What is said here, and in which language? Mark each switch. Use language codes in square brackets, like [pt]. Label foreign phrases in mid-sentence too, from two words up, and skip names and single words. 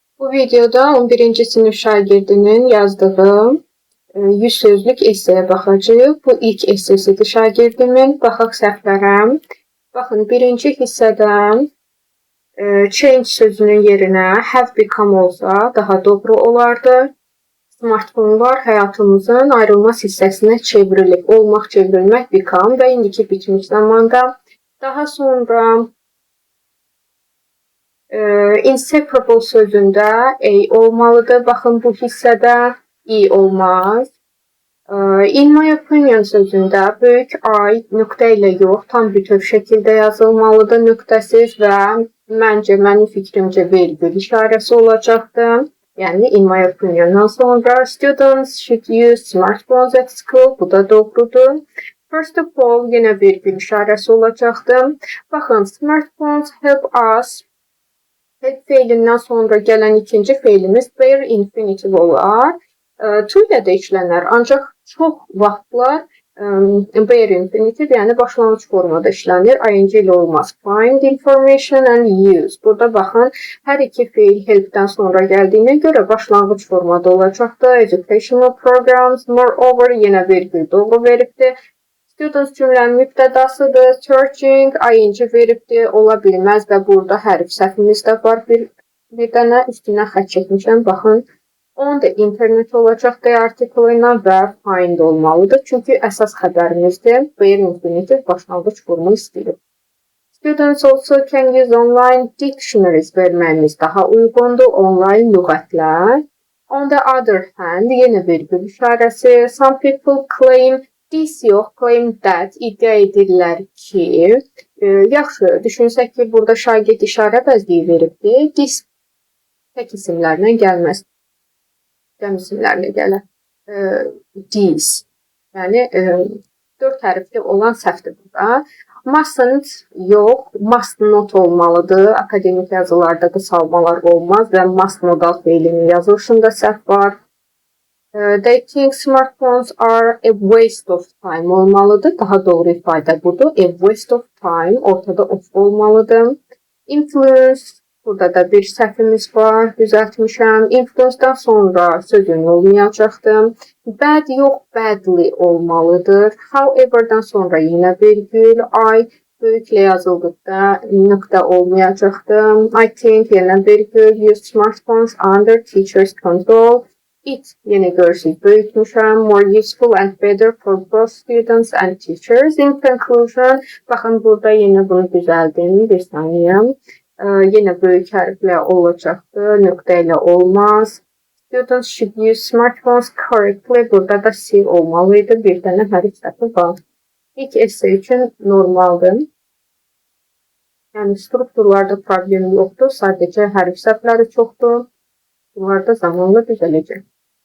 [az] Bu videoda 11. sınıf şagirdinin yazdığı 100 sözlük esseye baxacağıq. Bu ilk essesidir şagirdimin. Baxaq səhvlərə. Baxın, birinci hissədə change sözünün yerinə [en] have become [az] olsa daha doğru olardı. Smartfonlar həyatımızın ayrılmaz hissəsinə çevrilib. Olmaq, çevrilmək, become və indiki bitmiş zamanda. Daha sonra inseparable sözündə a olmalıdır. Baxın, bu hissədə i olmaz. [en] In my opinion [az] sözündə böyük I nöqtə ilə yox, tam bütöv şəkildə yazılmalıdır, nöqtəsiz və məncə, mənim fikrimcə vergül işarəsi olacaqdır. Yəni, [en] in my opiniondan sonra students should use smartphones at school. [az] Bu da doğrudur. [en] First of all, [az] yenə vergül işarəsi olacaqdır. Baxın, [en] smartphones help us. [az] Help feilindən sonra gələn ikinci feilimiz [en] bare infinitive [az] olar. To ilə də işlənər, ancaq çox vaxtlar [en] bare infinitive, [az] yəni başlanğıc formada işlənir. ING ilə olmaz. [en] Find information and use. [az] Burada baxın, hər iki feil helpdən sonra gəldiyinə görə başlanğıc formada olacaqdır. [en] Educational programs, moreover, [az] yenə vergül doğru veribdir. Students cümlənin mübtədasıdır. Searching, ING veribdir. Ola bilməz və burada hərf səhvimiz də var. Bir dənə üstünə xət çəkmişəm. Baxın. On da internet olacaq D artiklı ilə və find olmalıdır. Çünki əsas xəbərimizdir. [en] Bare infinitive [az] başlanğıc formu istəyir. [en] Students also can use online dictionaries [az] verməyimiz daha uyğundur. Online lüğətlər. [en] On the other hand, [az] yenə vergül işarəsi. [en] Some people claim this [az] yox, [en] claim that [az] iddia edirlər ki, yaxşı, düşünsək ki, burada şagird işarə bəzliyi veribdir. This tək isimlərlə gəlməz. Cəm isimlərlə gələr. This. Yəni, 4 hərfli olan səhvdir burada. Mustn't yox, [en] must not [az] olmalıdır. Akademik yazılarda qısalmalar olmaz və must modal feilinin yazılışında səhv var. [en] They think smartphones are a waste of time olmalıdır. [az] Daha doğru ifadə budur. [en] A waste of time, ortada of olmalıdır. [az] Influence, burada da bir səhvimiz var, düzəltmişəm. Influence-dan sonra sözün olmayacaqdır. Bad yox, badly olmalıdır. However-dan sonra yenə vergül. I böyüklə yazıldıqda nöqtə olmayacaqdır. [en] I think [az] yenə vergül. [en] Use smartphones under teacher's control. It, [az] yenə görürsünüz, böyütmüşəm. [en] More useful and better for both students and teachers. In conclusion, [az] baxın, burada yenə bunu düzəldim. Bir saniyə. Yenə böyük hərflə olacaqdır. Nöqtə ilə olmaz. [en] Students should use smartphones correctly. [az] Burada da C olmalıydı. Bir dənə hərf səhvi var. İlk essay üçün normaldır. Yəni, strukturlarda problem yoxdur. Sadəcə hərf səhvləri çoxdur. Bunlar da zamanla düzələcək.